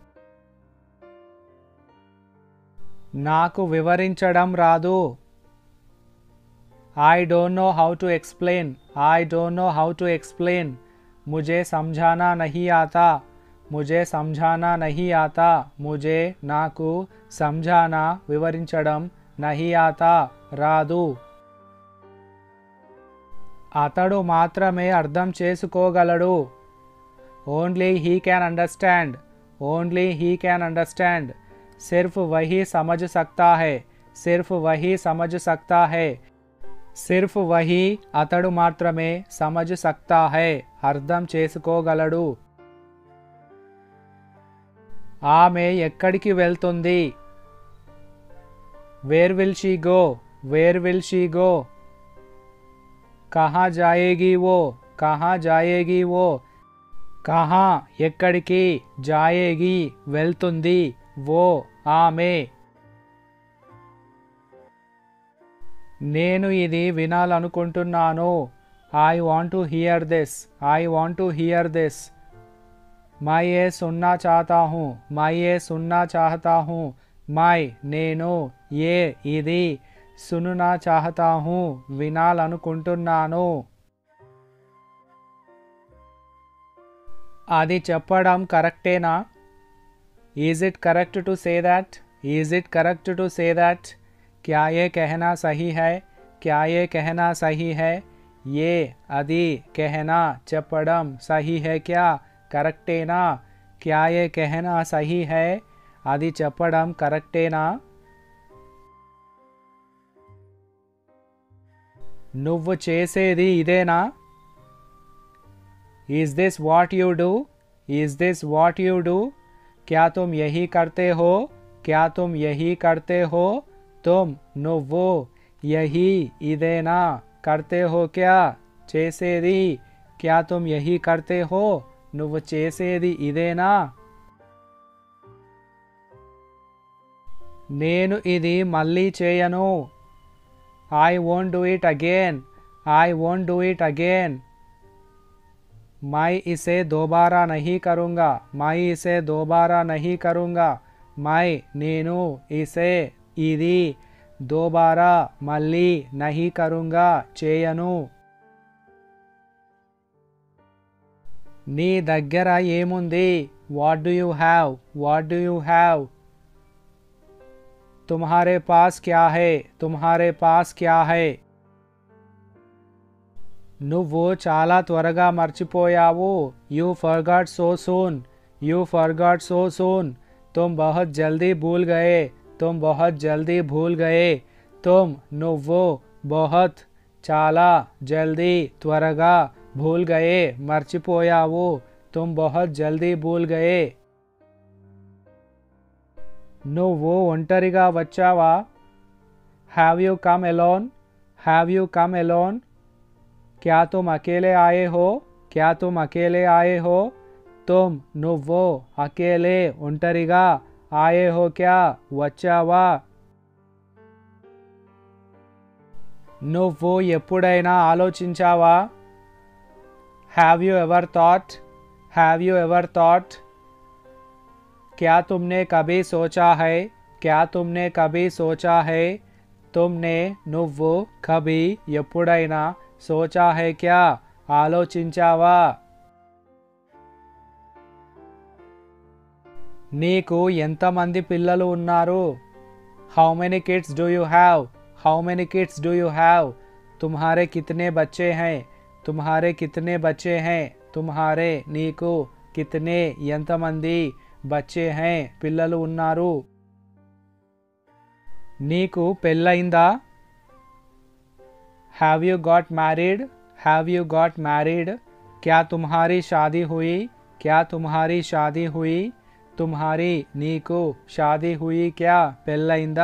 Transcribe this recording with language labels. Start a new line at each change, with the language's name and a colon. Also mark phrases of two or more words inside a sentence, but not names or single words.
Telugu: నాకు వివరించడం రాదు.
English: I don't know how to explain. I don't know how to explain.
Hindi: मुझे समझाना नहीं आता. मुझे समझाना नहीं आता. मुझे నాకు समझाना వివరించడం नहीं आता రాదు.
Telugu: అతడు మాత్రమే అర్థం చేసుకోగలడు.
English: Only he can understand. Only he can understand.
Hindi: सिर्फ़ वही समझ सकता है. सिर्फ़ वही समझ सकता है. सिर्फ़ वही
Telugu: అతడు మాత్రమే
Hindi: समझ सकता है
Telugu: అర్థం చేసుకోగలడు. ఆమె ఎక్కడికి వెళ్తుంది?
English: Where will she go? Where will she go?
Hindi: कहाँ जाएगी वो? कहाँ जाएगी वो? కహా ఎక్కడికి? జాయేగి వెళ్తుంది.
Telugu: వో ఆమె. నేను ఇది వినాలనుకుంటున్నాను.
English: I want to hear this. I want to hear this.
Hindi: मैं ये सुनना चाहता हूँ. मैं ये सुनना चाहता हूँ. मैं నేను ఏ ఇది सुनना चाहता हूँ వినాలనుకుంటున్నాను.
Telugu: అది చెప్పడం కరెక్టేనా?
English: Is it correct to say that? Is it correct to say that?
Hindi: क्या ये कहना सही है? क्या ये कहना सही है? ये అది कहना చెప్పడం सही है क्या? కరెక్టేనా? क्या ये कहना सही है?
Telugu: అది చెప్పడం కరెక్టేనా? నువ్వు చేసేది ఇదేనా?
English: Is this what you do? Is this what you do?
Hindi: क्या तुम यही करते हो? क्या तुम यही करते हो? तुम నువ్వు यही ఇదేనా करते हो क्या చేసేది? क्या तुम यही करते हो?
Telugu: నువ్వు చేసేది ఇదేనా? నేను ఇది మళ్ళీ చేయను.
English: I won't do it again. I won't do it again.
Hindi: मैं इसे दोबारा नहीं करूँगा. मैं इसे दोबारा नहीं करूँगा. మై నేను ఇసే ఇది దోబారా మళ్ళీ नहीं करूँगा చేయను.
Telugu: నీ దగ్గర ఏముంది?
English: What do you have? What do you have?
Hindi: तुम्हारे पास क्या है? तुम्हारे पास क्या है?
Telugu: నువ్వు చాలా త్వరగా మర్చిపోయావు.
English: You forgot so soon. You forgot so soon.
Hindi: तुम बहुत जल्दी भूल गए. तुम बहुत जल्दी भूल गए. తుమ్ నువ్వు బహుత్ చాలా జల్దీ త్వరగా भूल गए మర్చిపోయావు. तुम बहुत जल्दी भूल गए.
Telugu: నువ్వు ఒంటరిగా వచ్చావా?
English: Have you come alone? Have you come alone?
Hindi: क्या तुम अकेले आए हो? क्या तुम अकेले आए हो? तुम నువ్వు అకేలే ఒంటరిగా आए हो क्या వచ్చావా?
Telugu: నువ్వు ఎప్పుడైనా ఆలోచించావా?
English: Have you ever thought? Have you ever thought?
Hindi: क्या तुमने कभी सोचा है? क्या तुमने कभी सोचा है? तुमने నువ్వు కభీ ఎప్పుడైనా सोचा है क्या ఆలోచించావా?
Telugu: నీకు ఎంతమంది పిల్లలు ఉన్నారు?
English: How many kids do you have? How many kids do you have?
Hindi: तुम्हारे कितने बच्चे हैं? तुम्हारे कितने बच्चे हैं? తుమ్హారే నీకు కితనే ఎంతమంది बच्चे हैं
Telugu: పిల్లలు ఉన్నారు? నీకు పెళ్ళయిందా?
English: Have you got married? Have you got married?
Hindi: क्या तुम्हारी शादी हुई? क्या तुम्हारी शादी हुई? तुम्हारी नीकु शादी हुई क्या पेल्लइंदा?